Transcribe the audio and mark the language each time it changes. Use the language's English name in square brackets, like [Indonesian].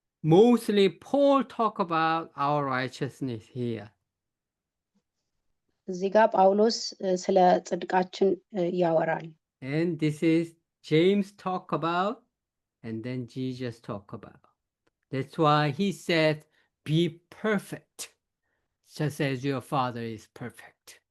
[English] Mostly Paul talk about our righteousness here. [Amharic] እዚህ ጋር ጳውሎስ ስለ ጽድቃችን ያወራል። [English] And this is James talk about and then Jesus talk about. That's why he said, be perfect, just as your Father is perfect.